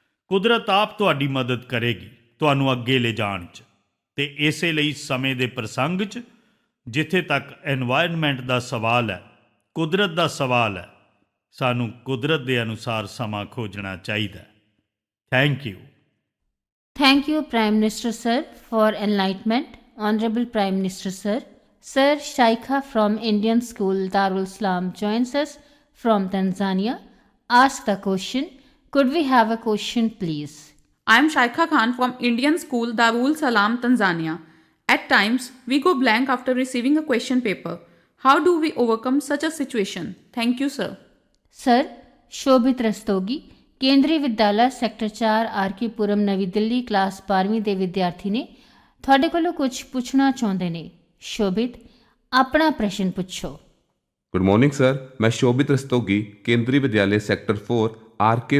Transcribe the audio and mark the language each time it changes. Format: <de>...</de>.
<pa>ਕੁਦਰਤ ਆਪ ਤੁਹਾਡੀ ਮਦਦ ਕਰੇਗੀ ਤੁਹਾਨੂੰ ਅੱਗੇ ਲਿਜਾਣ 'ਚ। ਅਤੇ ਇਸੇ ਲਈ ਸਮੇਂ ਦੇ ਪ੍ਰਸੰਗ 'ਚ, ਜਿੱਥੇ ਤੱਕ ਐਨਵਾਇਰਨਮੈਂਟ ਦਾ ਸਵਾਲ ਹੈ, ਕੁਦਰਤ ਦਾ ਸਵਾਲ ਹੈ, ਸਾਨੂੰ ਕੁਦਰਤ ਦੇ ਅਨੁਸਾਰ ਸਮਾਂ ਖੋਜਣਾ ਚਾਹੀਦਾ।</pa> <en>Thank you. Thank you, Prime Minister Sir, for enlightenment. Honorable Prime Minister Sir. Sir, Shaikha from Indian School Darul Islam joins us from Tanzania. Ask the question. Could we have a question, please? I am Shaikha Khan from Indian School Darul Salam, Tanzania. At times, we go blank after receiving a question paper. How do we overcome such a situation? Thank you, sir.</en> <pa>Sir, Shobhit Rastogi, ਕੇਂਦਰੀ ਵਿਦਿਆਲਾ sector 4 ਆਰ.ਕੇ. ਪੁਰਮ, ਨਵੀਂ Delhi, class 12ਵੀਂ ਦੇ ਵਿਦਿਆਰਥੀ ਨੇ। ਤੁਹਾਡੇ ਕੋਲੋਂ ਕੁਝ ਪੁੱਛਣਾ ਚਾਹੁੰਦੇ ਨੇ। ਸ਼ੋਭਿਤ, ਆਪਣਾ ਪ੍ਰਸ਼ਨ ਪੁੱਛੋ।</pa> <en>good morning sir,</en> <pa>ਮੈਂ ਸ਼ੋਭਿਤ ਰਸਤੋਗੀ, ਕੇਂਦਰੀ ਵਿਦਿਆਲੇ ਸੈਕਟਰ 4 ਆਰ.ਕੇ.</pa>